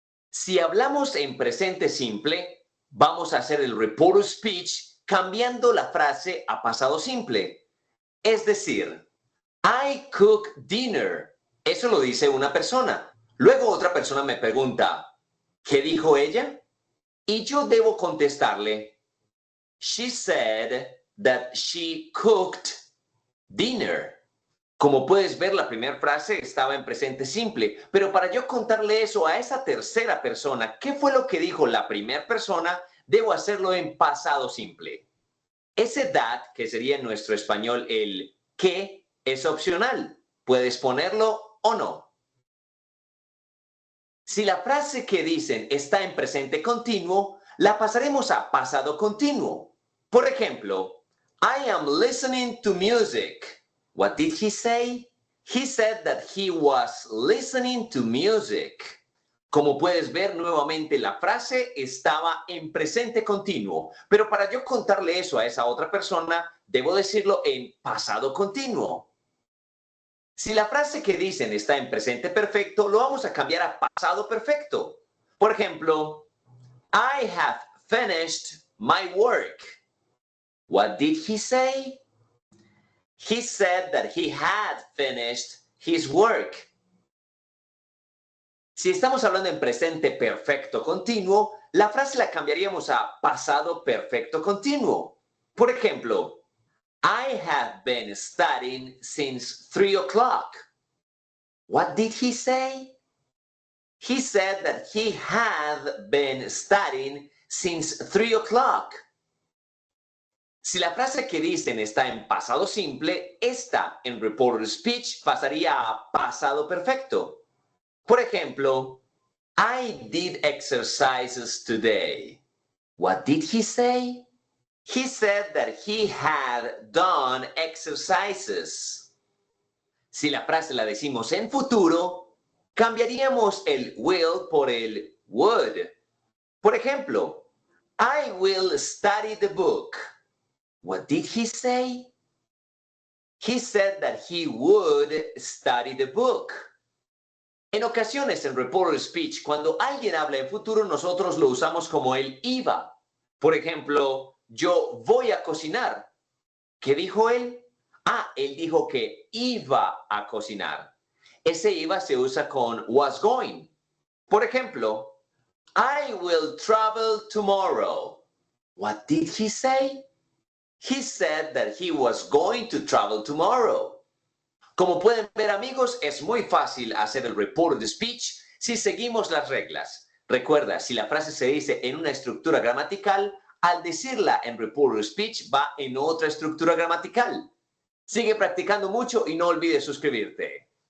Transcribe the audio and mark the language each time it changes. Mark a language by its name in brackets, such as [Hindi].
[Spanish] Si hablamos en presente simple, vamos a hacer el reported speech cambiando la frase a pasado simple. Es decir, [English] I cook dinner. [Spanish] Eso lo dice una persona. Luego otra persona me pregunta, ¿qué dijo ella? Y yo debo contestarle, [English] she said that she cooked dinner. [Spanish] Como puedes ver, la primera frase estaba en presente simple, pero para yo contarle eso a esa tercera persona, ¿qué fue lo que dijo la primera persona? Debo hacerlo en pasado simple. Ese that, que sería en nuestro español el que, es opcional. Puedes ponerlo o no. Si la frase que dicen está en presente continuo, la pasaremos a pasado continuo. Por ejemplo, [English] I am listening to music. What did he say? He said that he was listening to music. [Spanish] Como puedes ver, nuevamente la frase estaba en presente continuo, pero para yo contarle eso a esa otra persona, debo decirlo en pasado continuo. Si la frase que dicen está en presente perfecto, lo vamos a cambiar a pasado perfecto. Por ejemplo, [English] I have finished my work. What did he say? He said that he had finished his work. [Spanish] Si estamos hablando en presente perfecto continuo, la frase la cambiaríamos a pasado perfecto continuo. Por ejemplo, [English] I have been studying since 3 o'clock. What did he say? He said that he had been studying since 3 o'clock. [Spanish] Si la frase que dicen está en pasado simple, esta en reported speech pasaría a pasado perfecto. Por ejemplo, [English] I did exercises today. What did he say? He said that he had done exercises. [Spanish] Si la frase la decimos en futuro, cambiaríamos el will por el would. Por ejemplo, [English] I will study the book. What did he say? He said that he would study the book. [Spanish] En ocasiones en reported speech, cuando alguien habla en futuro, nosotros lo usamos como el iba. Por ejemplo, yo voy a cocinar. ¿Qué dijo él? Él dijo que iba a cocinar. Ese iba se usa con was going. Por ejemplo, [English] I will travel tomorrow. What did he say? He said that he was going to travel tomorrow. [Spanish] Como pueden ver, amigos, es muy fácil hacer el reported speech si seguimos las reglas. Recuerda, si la frase se dice en una estructura gramatical, al decirla en reported speech va en otra estructura gramatical. Sigue practicando mucho y no olvides suscribirte.